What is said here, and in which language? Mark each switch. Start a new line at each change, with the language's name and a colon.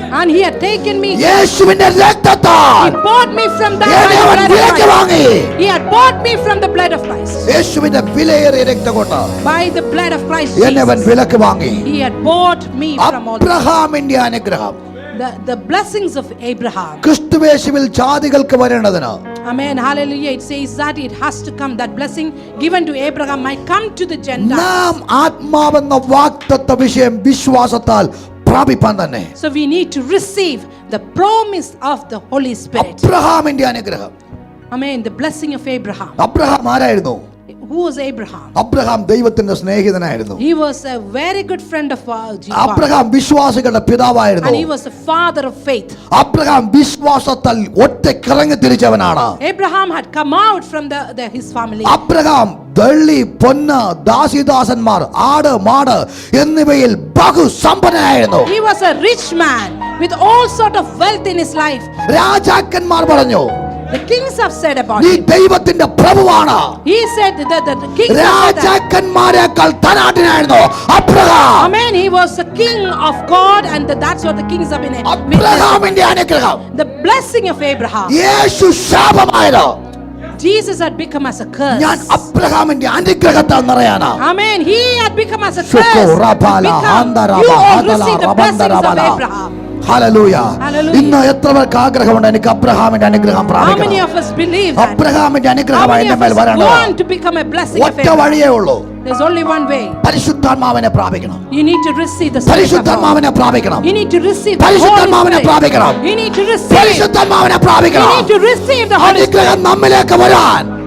English: And he had taken me.
Malayalam: യേശുവിന്റെ
English: He
Malayalam: രക്തത്താൽ
English: bought me from the
Malayalam: എന്നെ അവൻ
English: blood of
Malayalam: വിലക്ക്
English: Christ.
Malayalam: വാങ്ങി.
English: He had bought me from the blood of Christ.
Malayalam: യേശുവിന്റെ വിലയേറിയ രക്തം കൊണ്ട്
English: By the blood of Christ
Malayalam: എന്നെ അവൻ
English: Jesus.
Malayalam: വിലക്ക് വാങ്ങി.
English: He had bought me from all
Malayalam: അബ്രഹാമിന്റെ അനുഗ്രഹം
English: the blessings of Abraham.
Malayalam: ക്രിസ്തുവേശുവിൽ ജാതികൾക്ക് വരേണ്ടതിന്
English: Amen. Hallelujah. It says that it has to come. That blessing given to Abraham might come to the Gentiles.
Malayalam: നാം ആത്മാവെന്ന വാഗ്ദത്ത വിഷയം വിശ്വാസത്താൽ പ്രാപിപ്പാൻ തന്നെ.
English: So we need to receive the promise of the Holy Spirit.
Malayalam: അബ്രഹാമിന്റെ അനുഗ്രഹം.
English: Amen. The blessing of Abraham.
Malayalam: Abraham ആരായിരുന്നു?
English: Who was Abraham?
Malayalam: Abraham ദൈവത്തിന്റെ സ്നേഹിതനായിരുന്നു.
English: He was a very good friend of Jesus.
Malayalam: Abraham വിശ്വാസികളുടെ പിതാവായിരുന്നു.
English: And he was the father of faith.
Malayalam: Abraham വിശ്വാസത്താൽ ഒറ്റക്കിറങ്ങി തിരിച്ചവനാണ്.
English: Abraham had come out from his family.
Malayalam: Abraham വെള്ളി പൊന്ന് ദാസിദാസന്മാർ ആട് മാട് എന്നിവയിൽ ബഹുസമ്പന്നനായിരുന്നു.
English: He was a rich man with all sort of wealth in his life.
Malayalam: രാജാക്കന്മാർ പറഞ്ഞു,
English: The kings have said about
Malayalam: നീ
English: him.
Malayalam: ദൈവത്തിന്റെ പ്രഭുവാണ്.
English: He said the kings have said that.
Malayalam: രാജാക്കന്മാരെക്കാൾ ധനാഢ്യനായിരുന്നു Abraham.
English: Amen. He was the king of God, and that's what the kings have been.
Malayalam: അബ്രഹാമിന്റെ അനുഗ്രഹം.
English: The blessing of Abraham.
Malayalam: Yeshu ശാപമായത്.
English: Jesus had become as a curse.
Malayalam: ഞാൻ അബ്രഹാമിന്റെ അനുഗ്രഹത്താൽ നിറയാനാ.
English: Amen. He had become as a ശുക്ർ curse. റബാല ഹന്ദരബ You all ഹദല receive the blessings of റബന്ദരബല. Abraham.
Malayalam: Hallelujah.
English: Hallelujah.
Malayalam: ഇന്ന് എത്ര പേർക്ക് ആഗ്രഹമുണ്ട് എനിക്ക് അബ്രഹാമിന്റെ അനുഗ്രഹം
English: How many
Malayalam: പ്രാപിക്കണം?
English: of us believe that?
Malayalam: അബ്രഹാമിന്റെ
English: How
Malayalam: അനുഗ്രഹമായി
English: many
Malayalam: എന്റെ
English: of
Malayalam: മേൽ
English: us
Malayalam: വരേണ്ടത്.
English: want to become a blessing of
Malayalam: ഒറ്റ
English: Abraham?
Malayalam: വഴിയേ ഉള്ളൂ.
English: There's only one way.
Malayalam: പരിശുദ്ധാത്മാവിനെ പ്രാപിക്കണം.
English: You need to receive the Spirit of God.
Malayalam: പരിശുദ്ധാത്മാവിനെ പ്രാപിക്കണം.
English: You need to receive the Holy
Malayalam: പരിശുദ്ധാത്മാവിനെ
English: Spirit.
Malayalam: പ്രാപിക്കണം.
English: You need to receive.
Malayalam: പരിശുദ്ധാത്മാവിനെ
English: You
Malayalam: പ്രാപിക്കണം.
English: need to receive the Holy
Malayalam: അനുഗ്രഹം
English: Spirit.
Malayalam: നമ്മിലേക്ക് വരാൻ,